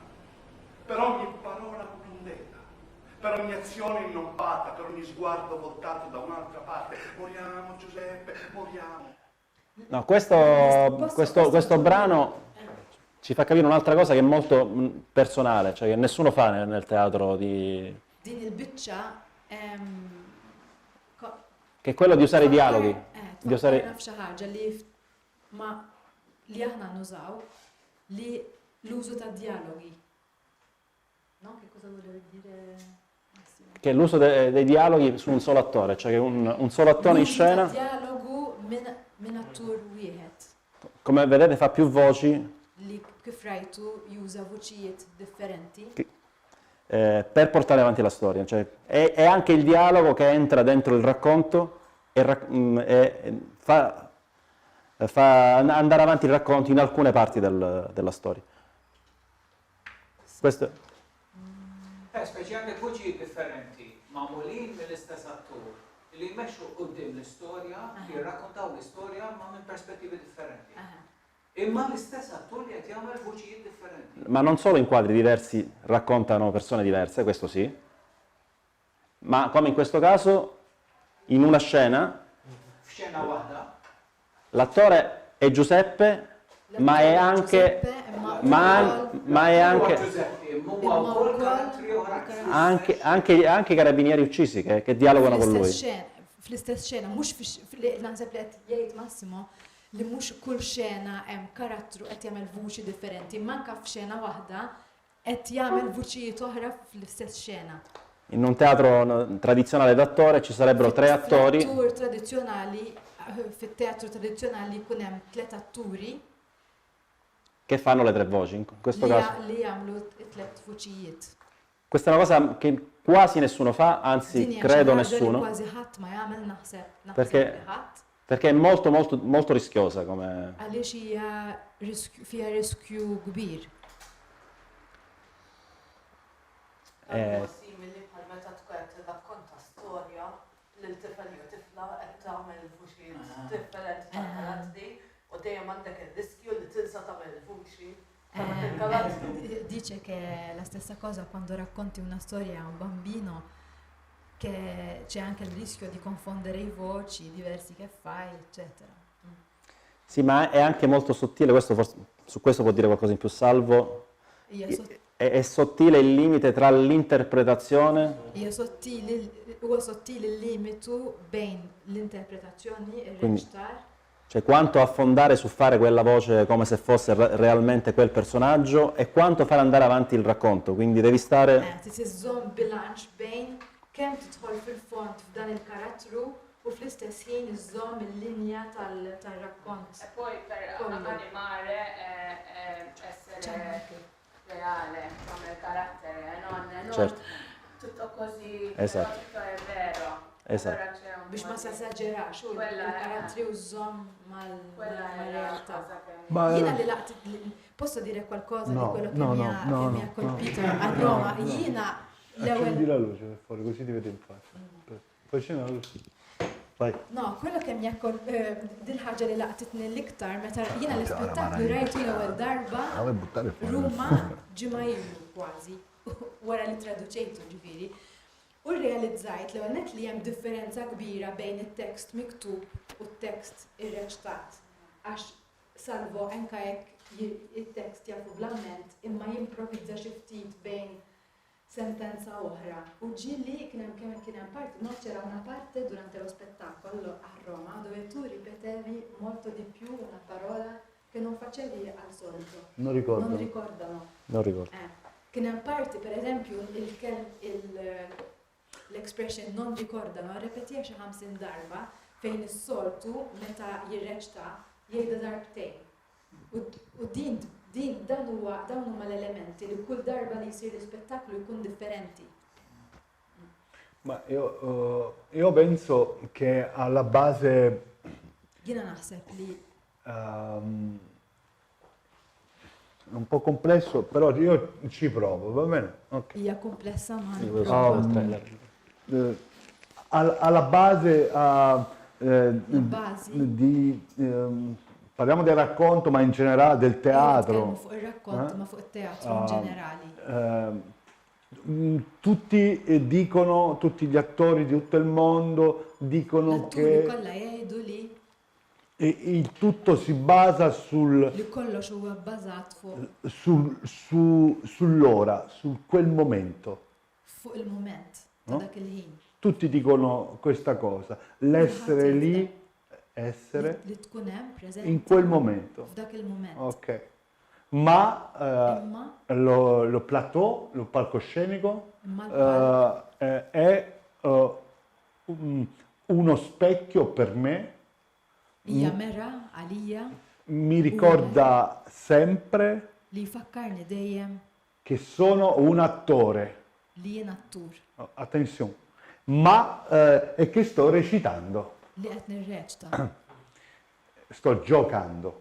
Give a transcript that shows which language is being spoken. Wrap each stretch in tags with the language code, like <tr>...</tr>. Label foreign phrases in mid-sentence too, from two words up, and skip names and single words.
<it>Per ogni parola non detta, per ogni azione non fatta, per ogni sguardo voltato da un'altra parte. Moriamo, Giuseppe, moriamo. No, questo brano ci fa capire un'altra cosa che è molto personale, cioè che nessuno fa nel teatro di...</it> <mt>Din il-biċċa</mt> <it>che è quello di usare i dialoghi. Di usare...</it> <mt>f'xi ħaġa li aħna nużaw li l-użu ta' dialogi.</mt> <it>No? Che cosa volevo dire? Che è l'uso dei dialoghi su un solo attore, cioè che un solo attore in scena...</it> <mt>L'użu ta' dialogu minn attur wieħed.</mt> <it>Come vedete fa più voci.</it> <mt>Li kif rajtu juża voċijiet differenti.</mt> <it>Per portare avanti la storia, cioè è anche il dialogo che entra dentro il racconto e fa andare avanti il racconto in alcune parti della storia. Questo</it> <mt>Speċjalment voċijiet differenti, magħmulin mill-istess attur li jmexxu quddiem l-istorja, jirrakkontaw l-istorja ma minn perspettivi differenti. Imma l-istess attur li qed jagħmel voċijiet differenti.</mt> <it>Ma non solo in quadri diversi raccontano persone diverse, questo sì, ma come in questo caso, in una scena,</it> <mt>F'xena waħda,</mt> <it>l'attore è Giuseppe, ma è anche... Ma è anche i carabinieri uccisi che dialogano con lui.</it> <mt>Fl-istess xena, mhux naħseb li qed jgħid Massimo li mhux kull xena hemm karattru qed jagħmel vuċi differenti, manka f'xena waħda qed jagħmel vuċijiet oħra fl-istess xena.</mt> <it>In un teatro tradizionale d'attore ci sarebbero 3 attori.</it> <mt>Fit-teatru tradizzjonali jkun hemm 3 atturi</mt> <it>che fanno le 3 voci, in questo caso.</it> <mt>Li jagħmlu 3 vuċijiet.</mt> <it>Questa è una cosa che quasi nessuno fa, anzi</it> <mt>Din hija</mt> <it>credo</it> <mt>xi ħaġa li</mt> <it>nessuno,</it> <mt>Kważi ħadd ma jagħmel naħseb</mt> <it>perché,</it> <mt>li ħadd</mt> <it>perché è molto, molto, molto rischiosa come...</it> <mt>għaliex hija fiha riskju kbir. Simili bħal meta tkun qed tirrakkonta storja lil tifel jew tifla qed tagħmel vuċijiet differenti tal-karattri u dejjem għandek ir-riskju li tinsa tagħmel il-vuċi.</mt> <it>Dice che la stessa cosa quando racconti una storia a un bambino, che c'è anche il rischio di confondere i voci diversi che fai, eccetera. Sì, ma è anche molto sottile, su questo può dire qualcosa in più Salvo. È sottile il limite tra l'interpretazione</it> <mt>Huwa sottili il-limitu bejn l-interpretazzjoni e</mt> <it>Quindi-</it> <mt>il-reġtar.</mt> <it>cioè quanto affondare su fare quella voce come se fosse realmente quel personaggio e quanto fare andare avanti il racconto, quindi devi stare...</it> <mt>Tiżżomm bilanċ bejn kemm tidħol fil-font f'dan il-karattru u fl-istess ħin iżżomm il-linja tal-rakkont.</mt> <it>E poi per animare essere reale come carattere, non Certo. tutto così, Esatto. però tutto è vero. Esatto. Allora c'è un</it> <mt>Biex</mt> <it>po' ma di-</it> <mt>s'esaġerax u</mt> <it>Quella è-</it> <mt>il-karattri użżomm</mt> <it>Quella è la</it> <mt>mal-realtà.</mt> <it>cosa che Ma- Jiena posso dire qualcosa No, di quello che no, mi no, ha no, che mi ha no, colpito no, a no, Roma? no.</it> <mt>Jiena</mt> <it>Accendi</it> <mt>l-ewwel</mt> <it>la luce per fuori, così ti vede in faccia. Poi accendi la luce. Vai. No, quello che mi ha</it> <mt>dil-ħaġa li laqtitni l-iktar meta jiena l-ispettaklu rajtu l-ewwel darba</mt> <it>vuoi buttare fuori?</it> <mt>Ruma ġimgħa ilu kważi wara li traduċejtu ġifieri. U rrealizzajt l net li hemm differenza kbira bejn it-tekst miktub u t-tekst irreċtat. Għax Salvo anke jekk it-tekst jafu bl-amment imma jimprovizza xi ftit bejn sentenza oħra. U ġilli kien hemm parti,</mt> <it>no c'era una parte durante lo spettacolo a Roma dove tu ripetevi molto di più una parola che non facevi al solito. Non ricordo. Non ricordano. Non ricordo.</it> <mt>Kien hemm parti, per eżempju, l-expression</mt> <it>non ricordano,</it> <mt>ripetija xi 50 darba fejn is-soltu meta jirreċta jgħidha darbtejn. U dawn huma l-elementi li kull darba li jsir l-ispettaklu jkun differenti.</mt> <it>Ma io penso che alla base</it> <mt>Jiena naħseb li</mt> <it>è un po' complesso, però io ci provo, va bene? Ok.</it> <mt>hija komplessa ma</mt> <it>Alla base,</it> <mt>basi.</mt> <it>parliamo del racconto, ma in generale del teatro.</it> <mt>fuq ir-rakkont ma fuq it-teatru in ġenerali.</mt> <it>Tutti dicono, tutti gli attori di tutto il mondo dicono</it> <mt>L-atturi</mt> <it>che</it> <mt>kollha jgħidu li</mt> <it>il tutto si basa</it> <mt>kollox huwa bbażat fuq</mt> <it>sull'ora, su quel momento.</it> <mt>fuq il-mument ta'</mt> <it>No?</it> <mt>dak il-ħin.</mt> <it>Tutti dicono questa cosa, l'essere lì, essere</it> <mt>Li tkun hemm preżenti</mt> <it>in quel momento.</it> <mt>f'dak il-mument.</mt> <it>Ok. Ma lo plateau, lo palcoscenico, è uno specchio per me.</it> <mt>Hija mera għalija</mt> <it>Mi ricorda sempre</it> <mt>li jfakkarni dejjem</mt> <it>che sono un attore.</it> <mt>li jien attur</mt> <it>Attenzione. Ma è che sto recitando,</it> <mt>li qed nirreċta,</mt> <it>sto giocando.</it>